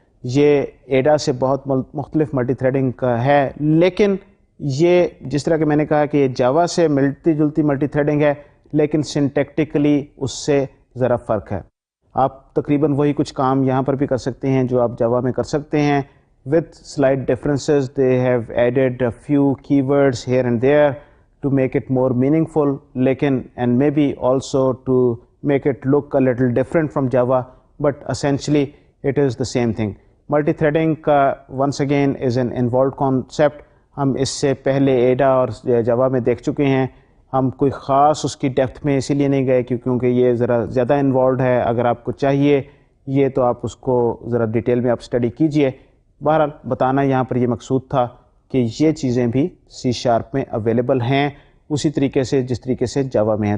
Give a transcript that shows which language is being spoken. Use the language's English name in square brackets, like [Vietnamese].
[Urdu] یہ ایڈا سے بہت مختلف ملٹی تھریڈنگ کا ہے, لیکن یہ جس طرح کہ میں نے کہا کہ یہ جاوا سے ملتی جلتی ملٹی تھریڈنگ ہے, لیکن سنٹیکٹیکلی اس سے ذرا فرق ہے. آپ تقریباً وہی کچھ کام یہاں پر بھی کر سکتے ہیں جو آپ جاوا میں کر سکتے ہیں, [English] with slight differences. They have added a few keywords here and there to make it more meaningful, and maybe also to make it look a little different from Java, but essentially it is the same thing. Multi-threading once again is an involved concept. [Urdu] ہم اس سے پہلے ایڈا اور جاوا میں دیکھ چکے ہیں. ہم کوئی خاص اس کی ڈیپتھ میں اسی لیے نہیں گئے کیونکہ یہ ذرا زیادہ انوالوڈ ہے. اگر آپ کو چاہیے یہ تو آپ اس کو ذرا ڈیٹیل میں آپ اسٹڈی کیجئے. بہرحال بتانا یہاں پر یہ مقصود تھا کہ یہ چیزیں بھی سی شارپ میں اویلیبل ہیں اسی طریقے سے جس طریقے سے جاوا میں ہیں.